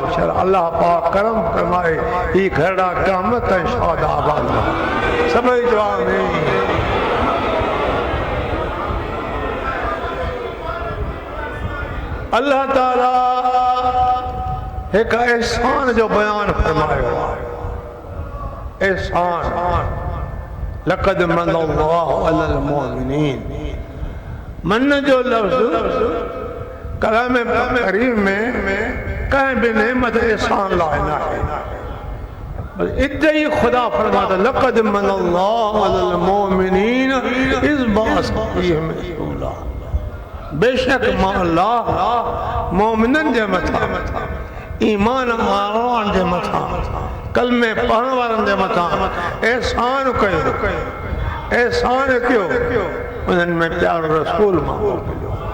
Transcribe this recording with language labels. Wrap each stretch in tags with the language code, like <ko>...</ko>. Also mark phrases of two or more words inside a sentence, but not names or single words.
<sd>छल अल्लाह पाक करम फरमाए ही घरड़ा क़यामत ताईं शाद आबाद रहे। सभई जवाब में अल्लाह ताला एक एहसान जो बयान फरमायो आहे। एहसान</sd> <ar>لقد من الله على المؤمنين,</ar> <sd>मन जो लफ्ज़ कलाम करीम में कंहिं बि नेमत एहसान लाइ न आहे। बस इते ही खुदा फरमाता</sd> <ar>لقد من الله على المؤمنين إذ بعث فيهم رسولا,</ar> <sd>बेशक मां अल्लाह मोमिनन जे मथां, ईमान वारनि जे मथां, कलमे पढ़ण वारनि जे मथां एहसान कयो। एहसान कयो उन्हनि में प्यारो रसूल मोकिलियो।</sd>